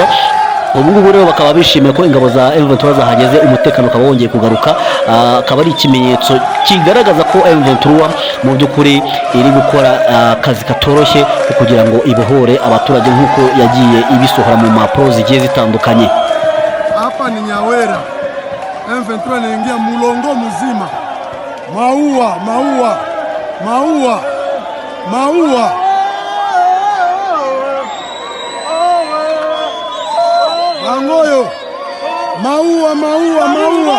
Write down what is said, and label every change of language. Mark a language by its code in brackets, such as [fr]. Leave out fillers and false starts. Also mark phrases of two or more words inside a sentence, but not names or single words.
[rw] Ubu ngubu rero bakaba bishimiye ko ingabo za M23 zahageze, umutekano ukaba wongeye kugaruka. Akaba ari ikimenyetso kigaragaza ko M23 mu byukuri iri gukora akazi katoroshye kugira ngo ibohore abaturage nkuko yagiye ibisohora mu mapro zigiye zitandukanye. [sw] Hapa ni Nyawera, M23 inaingia mulongo mzima. Maua Bangoyo, maua.